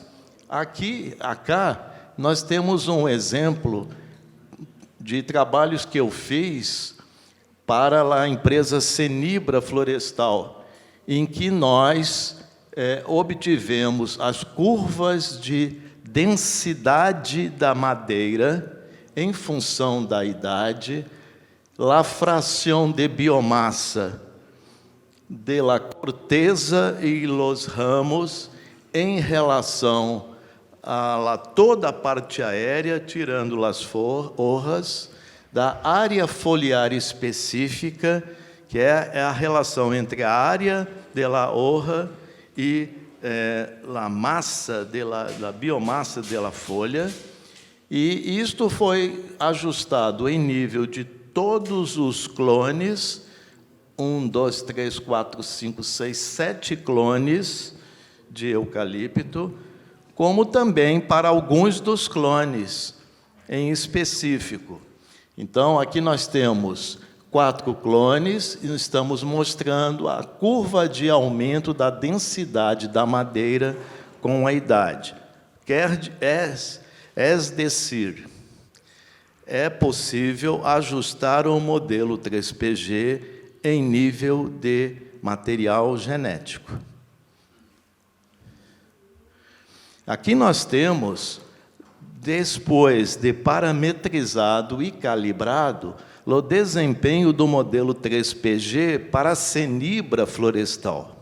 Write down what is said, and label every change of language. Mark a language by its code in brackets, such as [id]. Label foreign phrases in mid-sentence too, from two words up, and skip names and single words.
[pt] Acá, nós temos um exemplo de trabalhos que eu fiz para a empresa Senibra Florestal, em que nós obtivemos as curvas de densidade da madeira em função da idade, a fração de biomassa [es] de la corteza y los ramos [pt] em relação a toda a parte aérea, tirando as hojas, da área foliar específica, que é a relação entre a área de [es] la hoja [pt] e a massa da biomassa da folha, e isto foi ajustado em nível de todos os clones, 1, 2, 3, 4, 5, 6, 7 clones de eucalipto, como também para alguns dos clones em específico. Então, aqui nós temos 4 clones e estamos mostrando a curva de aumento da densidade da madeira com a idade. [es] Es decir, [pt] é possível ajustar o modelo 3PG em nível de material genético. Aqui nós temos, depois de parametrizado e calibrado, o desempenho do modelo 3PG para a cenibra florestal.